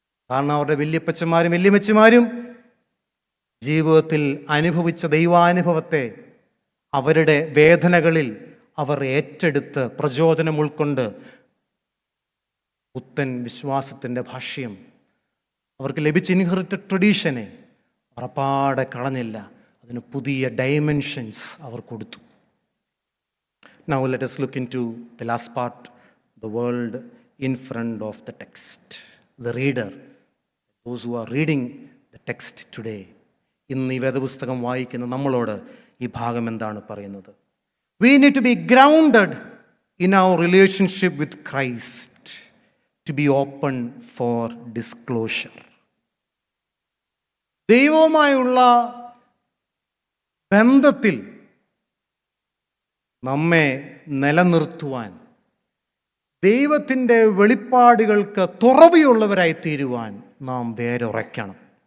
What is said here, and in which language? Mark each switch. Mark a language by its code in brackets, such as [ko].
[ml] കാരണം അവരുടെ വല്യപ്പച്ചന്മാരും വല്യമ്മച്ചമാരും ജീവിതത്തിൽ അനുഭവിച്ച ദൈവാനുഭവത്തെ അവരുടെ വേദനകളിൽ അവർ ഏറ്റെടുത്ത് പ്രചോദനം ഉൾക്കൊണ്ട് പുത്തൻ വിശ്വാസത്തിൻ്റെ ഭാഷ്യം, അവർക്ക് ലഭിച്ച ഇൻഹെറിറ്റഡ് ട്രഡീഷനെ ഉറപ്പാടെ കളഞ്ഞില്ല, അതിന് പുതിയ ഡൈമെൻഷൻസ് അവർ കൊടുത്തു. [en] Now let us look into the last part, the world in front of the text. The reader, those who are reading the text today. [ml] ഇന്ന് ഈ വേദപുസ്തകം വായിക്കുന്ന നമ്മളോട് ഈ ഭാഗം എന്താണ് പറയുന്നത്? [en] We need to be grounded in our relationship with Christ, to be open for disclosure. [ml] ദൈവവുമായുള്ള ബന്ധത്തിൽ നമ്മെ നിലനിർത്തുവാൻ, ദൈവത്തിൻ്റെ വെളിപ്പാടുകൾക്ക് തുറവിയുള്ളവരായി തീരുവാൻ നാം വേരുറയ്ക്കണം.